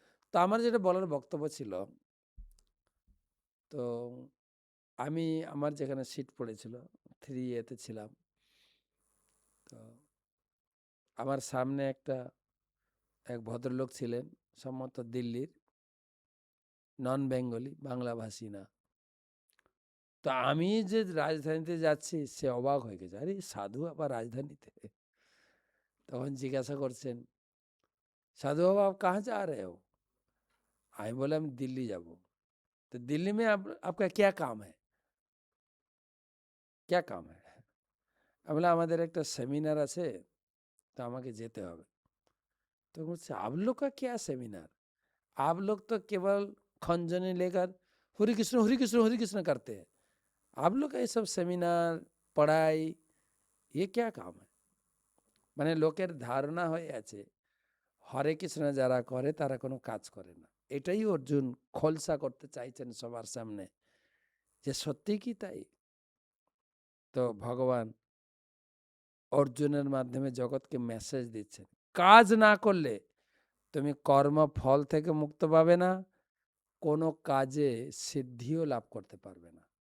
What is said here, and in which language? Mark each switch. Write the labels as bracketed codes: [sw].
[bn] তো আমার যেটা বলার বক্তব্য ছিল, তো আমি আমার যেখানে সিট পড়েছিল 3A-তে ছিলাম, তো আমার সামনে এক ভদ্রলোক ছিলেন, সম্ভবত দিল্লির, নন বেঙ্গলি, বাংলাভাষী না। তো আমি যে রাজধানীতে যাচ্ছি সে অবাক হয়ে গেছে, আরে সাধু আবার রাজধানীতে। তখন জিজ্ঞাসা করছেন, [hi] साधु बाबा आप कहाँ जा रहे हो? [bn] আমি বললাম दिल्ली যাব। [hi] तो दिल्ली में आपका क्या काम है? क्या काम है? [bn] আমি বললাম আমাদের একটা সেমিনার আছে, তো আমাকে যেতে হবে। [hi] तो मुझसे आप लोग का क्या सेमिनार? आप लोग तो केवल खंजनी लेकर हरि कृष्ण करते हैं। आप लोग का ये सब सेमिनार, पढ़ाई, ये क्या काम है? [bn] মানে লোকের ধারণা হয়ে আছে হরে কৃষ্ণ যারা করে তারা কোনো কাজ করে না। এটাই অর্জুন খোলসা করতে চাইছেন সবার সামনে, যে সত্যি কি তাই? তো ভগবান অর্জুনের মাধ্যমে জগৎকে মেসেজ দিচ্ছেন, কাজ না করলে তুমি কর্মফল থেকে মুক্ত পাবে না, কোনো কাজে সিদ্ধিও লাভ করতে পারবে না।